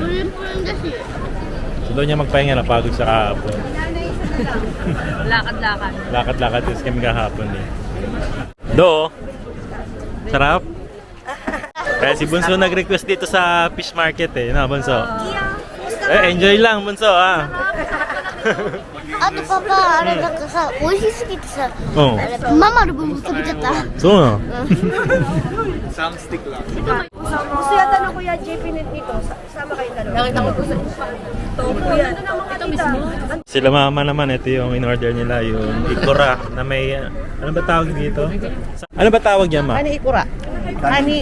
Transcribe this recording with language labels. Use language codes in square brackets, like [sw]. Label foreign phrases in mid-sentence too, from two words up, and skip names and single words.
[tl] So doon niya magpahinga, napagod sa kahapon. Lakad-lakad. Lakad-lakad din kami kahapon eh. Do? Sarap? Kaya si Bunso nag-request dito sa fish market eh. No, Bunso? Enjoy lang, Bunso ah. [ja] あとパパあれなんかさ美味しすぎてさ [tl] Oo. [ja] あれママの分も食べちゃった [tl] So, [en] Some stick [tl] lang. Gusto yata ng Kuya JP nito. Sama kayo dalawa. Nakita ko po sa Topo yan. ito mismo. sila mama naman, ito yung in-order nila, yung ikura na may, ano ba tawag dito? Ano ba tawag yan, ma? Ani ikura. Ani.